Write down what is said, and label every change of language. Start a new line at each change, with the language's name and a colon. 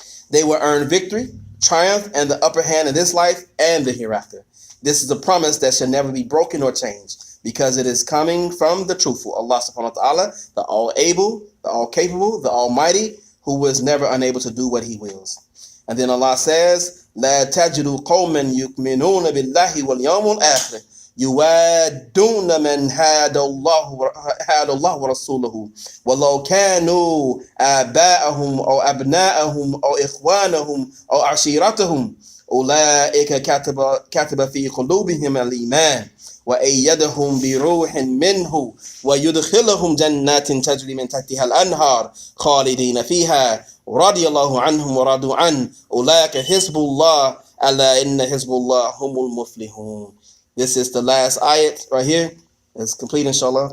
English: They will earn victory, triumph, and the upper hand in this life and the hereafter. This is a promise that shall never be broken or changed, because it is coming from the truthful, Allah subhanahu wa ta'ala, the all-able, the all-capable, the almighty, who was never unable to do what he wills. And then Allah says,
Arabic: لا تجد قوما يؤمنون بالله واليوم الآخر يوادون من هاد الله ورسوله ولو كانوا آباءهم أو أبناءهم أو إخوانهم أو عشيرتهم أولئك كتب في قلوبهم الإيمان وأيدهم بروح منه ويدخلهم جنات تجري من تحتها الأنهار خالدين فيها رضي الله عنهم ورضوا عنه أولئك حزب الله ألا إن حزب الله هم المفلحون.
English: This is the last ayat right here. It's complete, inshallah.